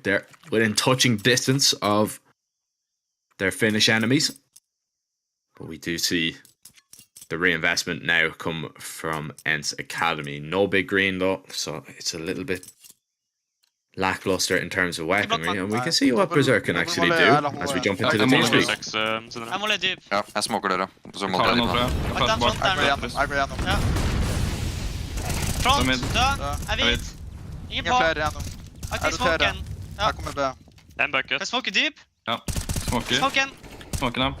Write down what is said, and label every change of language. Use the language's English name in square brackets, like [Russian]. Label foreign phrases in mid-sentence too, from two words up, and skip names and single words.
[English] They're within touching distance of their Finnish enemies. But we do see the reinvestment now come from ENCE Academy. No big green though, so it's a little bit lackluster in terms of weaponry, and we can see what Berserk can actually do as we jump into the team speak. [Norwegian] Jeg må litt dyp. Ja, jeg smoker dere. Så må Tar dere den nå, tror jeg. Bak den front der. Jeg går gjennom. Ja. Front, død. Jeg hvit. Ingen Ingen på. flere gjennom. Aktiv smoken. Ja. Jeg kommer B. En bucket. Kan smoke dyp. Ja. Smoker. Smoken. Smoken av.